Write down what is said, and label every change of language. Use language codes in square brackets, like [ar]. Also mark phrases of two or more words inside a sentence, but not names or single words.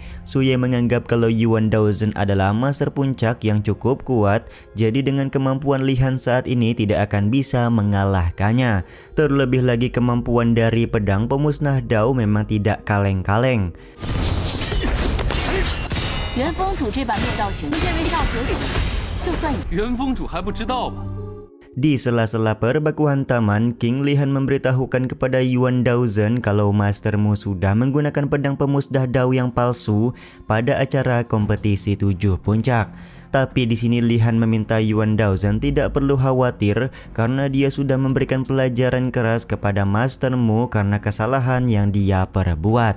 [id] Su Ye menganggap kalau Yuan Daozhen adalah master puncak yang cukup kuat, jadi dengan kemampuan Li-Han saat ini tidak akan bisa mengalahkannya. Terlebih lagi kemampuan dari pedang pemusnah dao memang tidak kaleng-kaleng. [zh] Yuan Fengtu 这把灭道拳，这位少河主，就算元丰主还不知道吧？ [id] Di sela-sela perbakuan taman, King Li-Han memberitahukan kepada Yuan Daozhen kalau Master Mu sudah menggunakan pedang pemusnah dao yang palsu pada acara kompetisi 7 puncak. Tapi di sini Li-Han meminta Yuan Daozhen tidak perlu khawatir karena dia sudah memberikan pelajaran keras kepada Master Mu karena kesalahan yang dia perbuat.